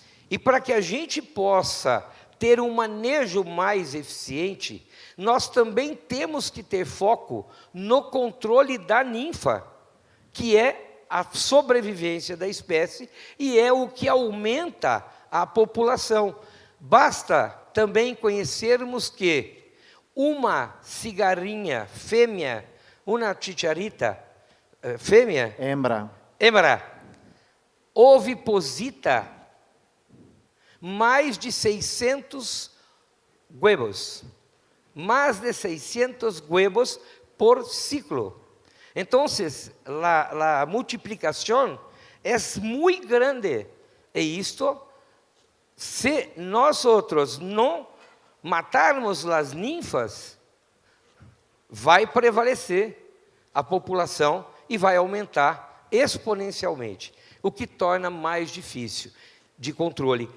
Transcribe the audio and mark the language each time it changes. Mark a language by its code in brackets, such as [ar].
[pt] E para que a gente possa ter um manejo mais eficiente, nós também temos que ter foco no controle da ninfa, que é a sobrevivência da espécie e é o que aumenta a população. Basta também conhecermos que uma cigarrinha fêmea, uma chicharita fêmea, [es] Hembra, oviposita mais de 600 huevos, más de 600 huevos por ciclo. Entonces, la multiplicación es muy grande. [pt] E [es] esto, si nosotros no matarmos las ninfas, [pt] vai prevalecer a população e vai aumentar exponencialmente, o que torna mais difícil de controle.